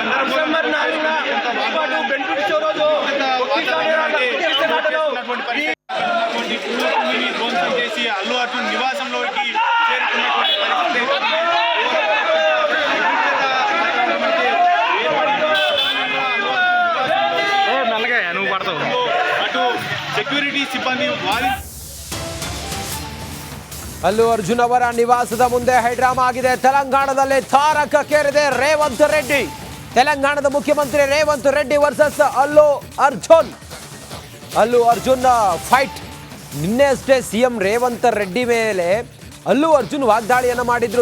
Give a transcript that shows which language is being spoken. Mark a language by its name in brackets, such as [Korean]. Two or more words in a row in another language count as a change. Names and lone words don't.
[Telugu] ధ్వంసం చేసి అల్లు అర్జున్ నివాసంలోకి చేరుకున్నటువంటి అటు సెక్యూరిటీ సిబ్బంది [Kannada] ಅಲ್ಲು ಅರ್ಜುನ್ ಅವರ ನಿವಾಸದ ಮುಂದೆ ಹೈಡ್ರಾಮಾ ಆಗಿದೆ. ತೆಲಂಗಾಣದಲ್ಲಿ ತಾರಕಕ್ಕೇರಿದೆ ರೇವಂತ್ ರೆಡ್ಡಿ. ತೆಲಂಗಾಣದ ಮುಖ್ಯಮಂತ್ರಿ ರೇವಂತ್ ರೆಡ್ಡಿ ವರ್ಸಸ್ ಅಲ್ಲು ಅರ್ಜುನ್. ಅಲ್ಲು ಅರ್ಜುನ್ ಫೈಟ್. ನಿನ್ನೆ ಅಷ್ಟೇ ಸಿಎಂ ರೇವಂತ್ ರೆಡ್ಡಿ ಮೇಲೆ ಅಲ್ಲು ಅರ್ಜುನ್ ವಾಗ್ದಾಳಿಯನ್ನು ಮಾಡಿದ್ರು.